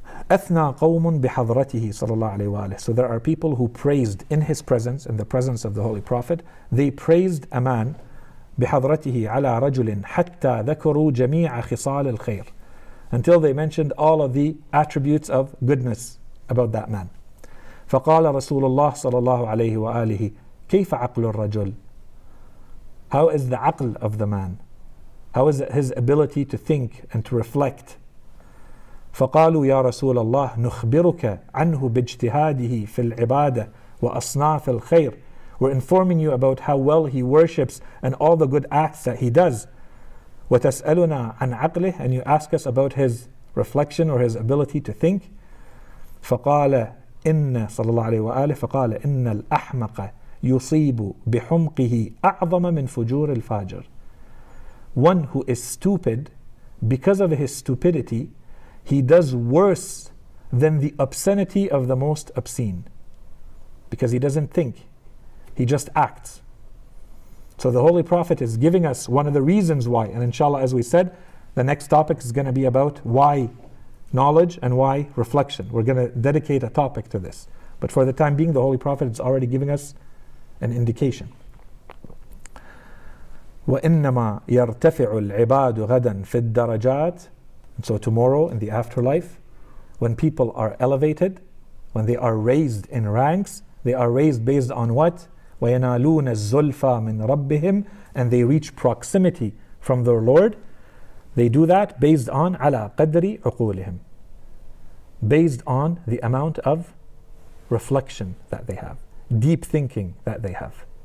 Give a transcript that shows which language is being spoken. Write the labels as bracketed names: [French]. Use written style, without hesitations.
[Arabic] أثنى قوم بحضرته صلى الله عليه وآله. [English] So there are people who praised in his presence, in the presence of the Holy Prophet. They praised a man [Arabic] بحضرته على رجل حتى ذكروا جميع خصال الخير, [English] until they mentioned all of the attributes of goodness about that man. [Arabic] فقال رسول الله صلى الله عليه وآله كيف عقل الرجل? [English] How is the aql of the man? How is his ability to think and to reflect? [Arabic] فقالوا يا رسول الله نخبرك عنه باجتهاده في العبادة وأصناف الخير. [English] We're informing you about how well he worships and all the good acts that he does. [Arabic] وتسألنا عن عقله, [English] and you ask us about his reflection or his ability to think. [Arabic] فقال إن صلى الله عليه وآله فقال إن الأحمق يصيب بحمقه أعظم من فجور الفاجر. [English] One who is stupid, because of his stupidity, he does worse than the obscenity of the most obscene, because he doesn't think, he just acts. So the Holy Prophet is giving us one of the reasons why, and inshallah, as we said, the next topic is going to be about why knowledge and why reflection. We're going to dedicate a topic to this, but for the time being, the Holy Prophet is already giving us an indication. [Arabic] وإنما يرتفع العباد غدا في الدرجات. [English] And so tomorrow in the afterlife, when people are elevated, when they are raised in ranks, they are raised based on what? [Arabic] وَيَنَالُونَ الزُّلْفَى مِنْ رَبِّهِمْ, [English] and they reach proximity from their Lord. They do that based on [Arabic] عَلَى قَدْرِ عُقُولِهِمْ, [English] based on the amount of reflection that they have, deep thinking that they have.